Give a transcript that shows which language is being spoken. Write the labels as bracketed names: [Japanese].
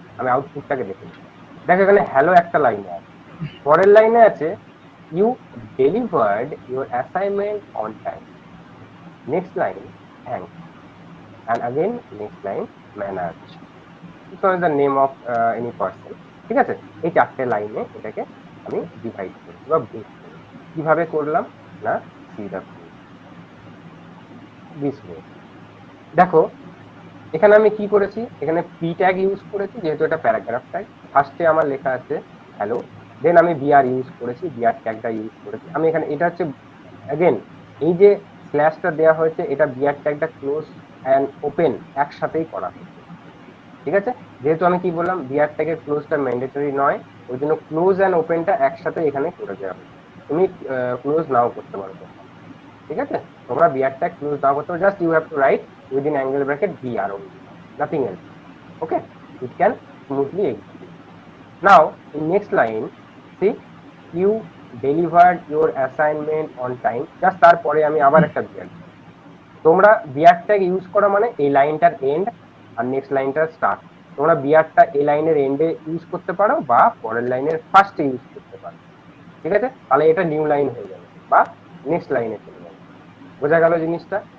[Bangla] আমি আউটপুটটাকে দেখে নিই। দেখো এখানে হ্যালো একটা লাইনে আছে, [English] পরের লাইনে আছে you delivered your assignment on time, next line thanks, and again next line manage, this is the name of any person, ঠিক আছে। [Bangla] এই চারটে লাইনে এটাকে আমি ডিভাইড করি বা ব্রেক করি। কিভাবে করলাম না, [English] see the proof this way। [Bangla] দেখো এখানে আমি কি করেছি, এখানে পি ট্যাগ ইউজ করেছি, যেহেতু এটা প্যারাগ্রাফ ট্যাগ। ফার্স্টে আমার লেখা আছে হ্যালো, দেন আমি বিআর ইউজ করেছি, বিআর ট্যাগটা ইউজ করেছি আমি এখানে। এটা হচ্ছে अगेन এই যে স্ল্যাশটা দেওয়া হয়েছে, এটা বিআর ট্যাগটা ক্লোজ এন্ড ওপেন একসাথেই করা হয়েছে, ঠিক আছে। যেহেতু আমি কি বললাম, বিআর ট্যাগের ক্লোজটা ম্যান্ডেটরি নয়, ওই জন্য ক্লোজ এন্ড ওপেনটা একসাথে এখানে করে দেওয়া হয়েছে। তুমি ক্লোজ নাও করতে পারো, [English] ঠিক আছে। তোমরা বিআর ট্যাগ ক্লোজ নাও করতে পারো, just you have to write within angle bracket B R only, nothing else, okay, it can smoothly execute. Now in next line, see you delivered your assignment on time, just [Bangla] তারপরে আমি আবার একটা BR. তোমরা BR tag use করা মানে এই লাইনটার and আর next লাইনটার start, তোমরা বিআরটা এই লাইনের এন্ডে ইউজ করতে পারো বা পরের লাইনের ফার্স্টে ইউজ করতে পারো, ঠিক আছে। তাহলে এটা নিউ লাইন হয়ে যাবে বা নেক্সট লাইনে চলে যাবে। বোঝা গেল জিনিসটা?